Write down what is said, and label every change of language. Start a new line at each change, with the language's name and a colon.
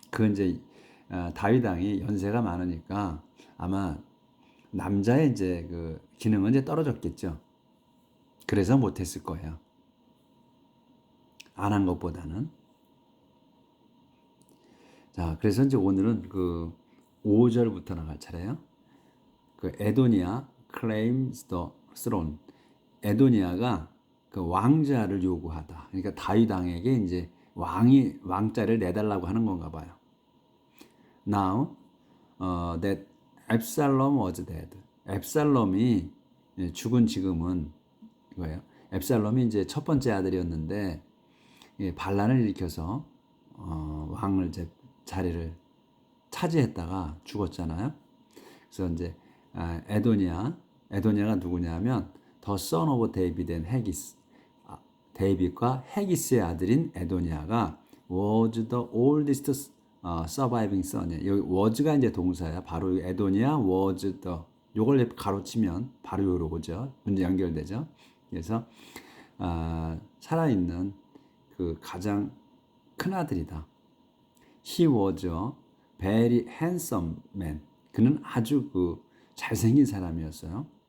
Korean: 이제 다윗 왕이 연세가 많으니까 아마 남자의 이제 기능은 이제 떨어졌겠죠. 그래서 못했을 거예요. 안 한 것보다는. 자, 그래서 이제 오늘은 5절부터 나갈 차례예요.
English: 에도니아 claims the throne.
Korean: 에도니아가 왕자를 요구하다. 그러니까 다윗 왕에게 이제 왕자를 내달라고 하는 건가 봐요.
English: Now that Absalom was dead.
Korean: 앱살롬이 죽은 지금은 이거예요. 앱살롬이 이제 첫 번째 아들이었는데 반란을 일으켜서 왕을 자리를 차지했다가 죽었잖아요. 그래서 이제 에도니아가 누구냐면 더
English: son of David and Haggis.
Korean: 데이빗과 해기스의 아들인 에도니아가
English: was the oldest surviving son이에요.
Korean: 여기 was가 이제 동사야. 바로 에도니아
English: was the,
Korean: 요걸 가로치면 바로 요로죠. 문제 연결되죠. 그래서 살아있는 가장 큰 아들이다.
English: He was a very handsome man.
Korean: 그는 아주 잘생긴 사람이었어요.